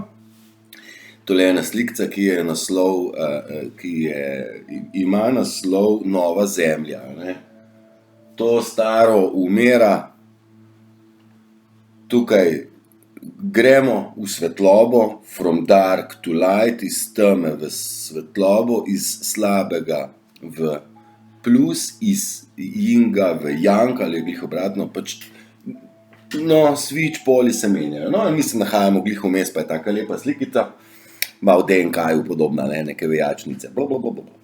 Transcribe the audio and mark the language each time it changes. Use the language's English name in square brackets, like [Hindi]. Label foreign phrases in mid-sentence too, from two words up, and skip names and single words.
[Slovenian] Tole je ena slikca, ki je naslov, ima naslov Nova zemlja. Ne? To staro umira, tukaj gremo v svetlobo, [English] from dark to light, [Slovenian] iz teme v svetlobo, iz slabega v plus, iz yinga v yang, ali glih obratno, pač, switch poli se menjajo. In mi se nahajamo glih vmes, pa je taka lepa slikica, malo DNK-ju podobna, neke vejačnice, blablabla.